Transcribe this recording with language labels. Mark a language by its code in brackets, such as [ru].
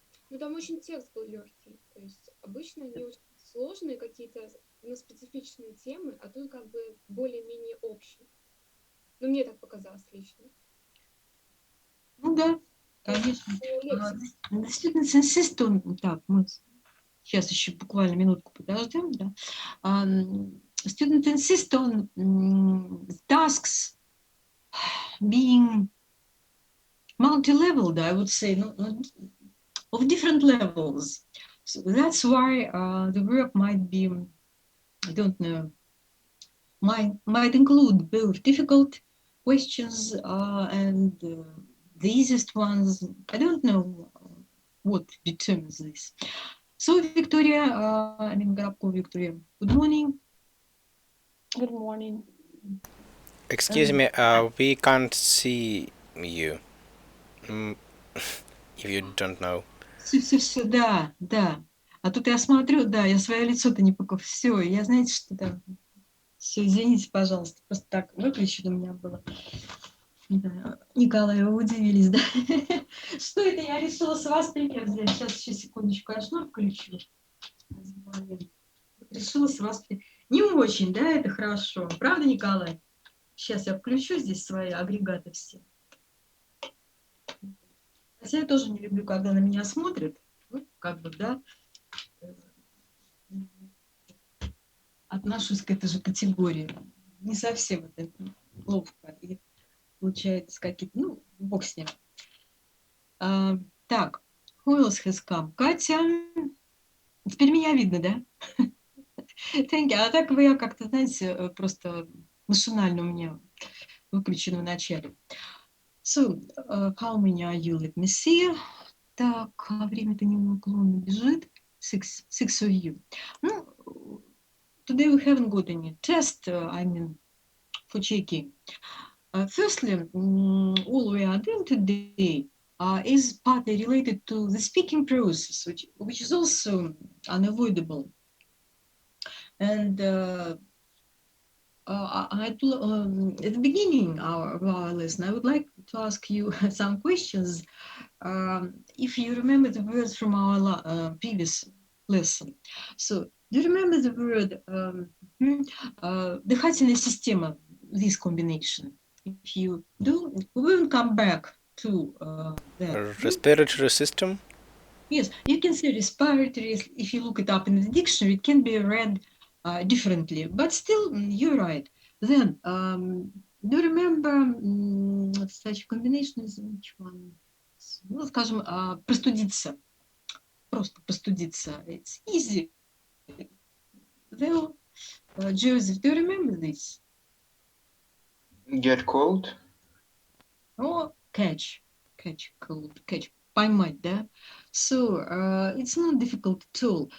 [ru] Ну, там очень текст был легкий. То есть обычно они очень сложные какие-то, ну, специфичные темы, а тут как бы более-менее общие. Ну, мне так показалось лично. Ну да, конечно. Действительно, insist так, мы сейчас еще буквально минутку подождем, да. [en] Student insist on tasks being multi-leveled, I would say, of different levels. So that's why the work might be, I don't know, might include both difficult questions and the easiest ones. I don't know what determines this. So, Victoria, Victoria, good morning. Good morning. Excuse me, we can't see you. If you don't know. [ru] Все, да. А тут я смотрю, да, я свое лицо-то не покажу. Все, я, знаете, что там... Все, извините, пожалуйста, просто так выключено у меня было. Да. Николай, вы удивились, да? Что это? Я решила с вас пример взять. Сейчас еще секундочку, я шнур включу. Решила с вас пример. Не очень, да, это хорошо. Правда, Николай? Сейчас я включу здесь свои агрегаты все. Хотя я тоже не люблю, когда на меня смотрят. Ну, как бы, да. Отношусь к этой же категории. Не совсем это ловко. И получается какие-то... Ну, бог с ним. [en] Так, who else has come? [ru] Катя. Теперь меня видно, да? [en] Thank you. [ru] А так вы как-то, знаете, просто машинально у меня выключено в начале. [en] So, how many are you? Let me see. [ru] Так, время-то неуклонно бежит. [en] Six of you. Ну, today we haven't got any test, I mean, for checking. Firstly, all we are doing today is partly related to the speaking process, which is also unavoidable. And at the beginning of our lesson, I would like to ask you some questions. If you remember the words from our previous lesson. So, do you remember the word дыхательная система, this combination? If you do, we will come back to that. Respiratory system? Yes, you can say respiratory. If you look it up in the dictionary, it can be read differently, but still, you're right. Then, do you remember such a combination is which one? [ru] Ну, скажем, простудиться. Просто простудиться. [en] It's easy. Well, Joseph, do you remember this? Get cold. Oh, catch, cold, catch. [ru] Поймать, да? [en] So, it's not difficult at all.